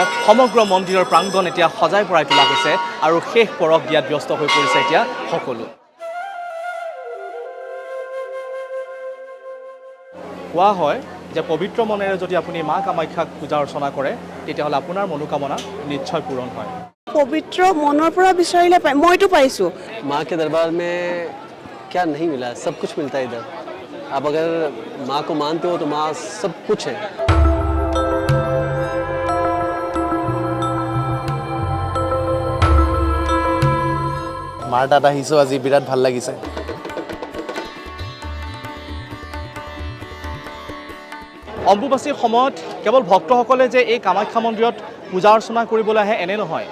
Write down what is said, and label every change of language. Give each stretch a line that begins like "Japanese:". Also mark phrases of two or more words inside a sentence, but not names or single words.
Assamese: সমগ্ৰ মন্দিৰৰ প্ৰাংগণ এতিয়া সজাই পৰাই তোলা হৈছে আৰু শেষ পৰৱ দিয়াত ব্যস্ত হৈ পৰিছে এতিয়া সকলো। কোৱা হয় যে পবিত্ৰ মনেৰে যদি আপুনি মা কামাখ্যাক পূজা অৰ্চনা কৰে তেতিয়াহ'লে আপোনাৰ মনোকামনা নিশ্চয় পূৰণ হয়। পবিত্ৰ মনৰ পৰা বিচাৰিলে পায়, মইতো পাইছোঁ।
Hindi: माँ के दरबार में क्या नहीं मिला, सब कुछ मिलता है इधर। आप अगर माँ को मानते हो तो माँ सब कुछ है।
Assamese: মাৰ তাত আহিছোঁ আজি, বিৰাট ভাল লাগিছে। অম্বুবাচীৰ সময়ত কেৱল ভক্তসকলে যে এই কামাখ্যা মন্দিৰত পূজা অৰ্চনা কৰিবলৈ আহে এনে নহয়।